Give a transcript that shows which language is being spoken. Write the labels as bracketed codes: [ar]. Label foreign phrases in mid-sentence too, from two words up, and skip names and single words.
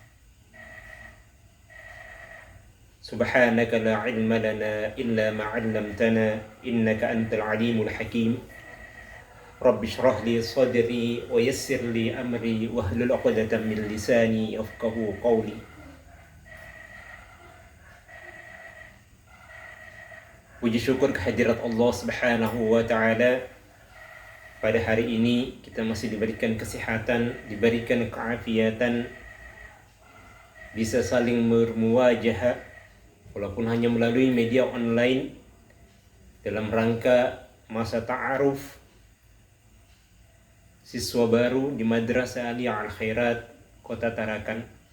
[ar] سبحانك لا علم لنا إلا ما علمتنا إنك أنت العليم الحكيم رب اشرح لي صدري ويسر لي أمري واحلل عقدة من لساني يفقهوا قولي. [id] Puji syukur kehadirat Allah [ar] سبحانه وتعالى. [id] Pada hari ini kita masih diberikan kesehatan, diberikan keafiatan, bisa saling bermuwajahah walaupun hanya melalui media online dalam rangka masa ta'aruf siswa baru di Madrasah Aliyah Al-Khairat Kota Tarakan.